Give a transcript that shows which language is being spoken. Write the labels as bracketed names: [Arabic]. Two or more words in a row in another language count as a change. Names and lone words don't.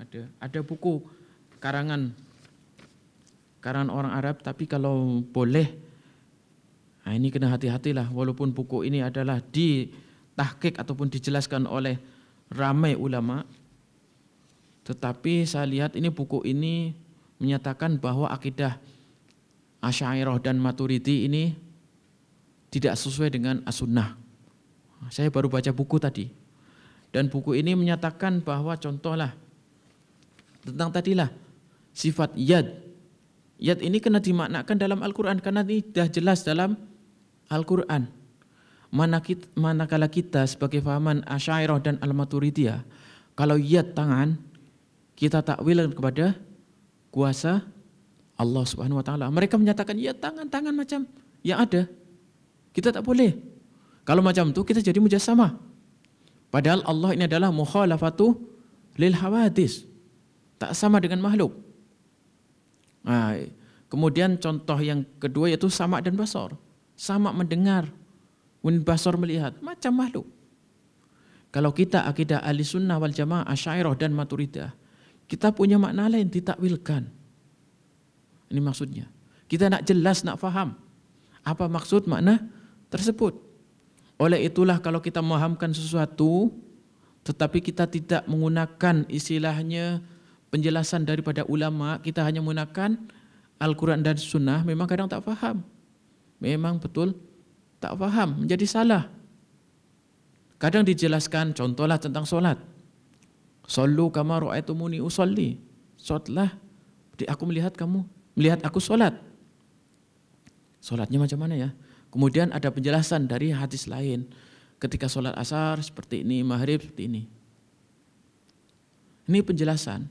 [Malay] ada buku karangan orang Arab, tapi kalau boleh ini kena hati-hatilah, walaupun buku ini adalah ditahqiq ataupun dijelaskan oleh ramai ulama, tetapi saya lihat ini buku ini menyatakan bahwa akidah Asy'ariyah dan Maturidi ini tidak sesuai dengan as-sunnah. Saya baru baca buku tadi. Dan buku ini menyatakan bahwa contohlah tentang tadilah sifat yad. Yat ini kena dimaknakan dalam Al-Quran karena ini sudah jelas dalam Al-Quran. Manakala kita sebagai fahaman Asy'ariyah dan Al-Maturidiyah, kalau yat tangan, kita takwil kepada kuasa Allah [Arabic] سبحانه وتعالى. [Malay] Mereka menyatakan yat tangan macam yang ada. Kita tak boleh. Kalau macam itu kita jadi mujassamah. Padahal Allah ini adalah [Arabic] مخالفته للحوادث. [Malay] Tak sama dengan makhluk. Nah, kemudian contoh yang kedua yaitu sama dan basar. Sama mendengar, basar melihat, macam makhluk. Kalau kita akidah [Arabic] أهل السنة والجماعة [Malay] Asy'ariyah dan Maturidiyah, kita punya makna lain ditakwilkan. Ini maksudnya. Kita nak jelas, nak faham apa maksud makna tersebut. Oleh itulah kalau kita memahamkan sesuatu tetapi kita tidak menggunakan istilahnya penjelasan daripada ulama, kita hanya menggunakan Al-Quran dan Sunnah, memang kadang tak faham. Memang betul tak faham, menjadi salah. Kadang dijelaskan, contohlah tentang solat. [Arabic] صلوا كما رأيتموني أصلي. [Malay] Solatlah, aku melihat kamu, melihat aku solat. Solatnya macam mana ya? Kemudian ada penjelasan dari hadis lain. Ketika solat asar seperti ini, maghrib seperti ini. Ini penjelasan.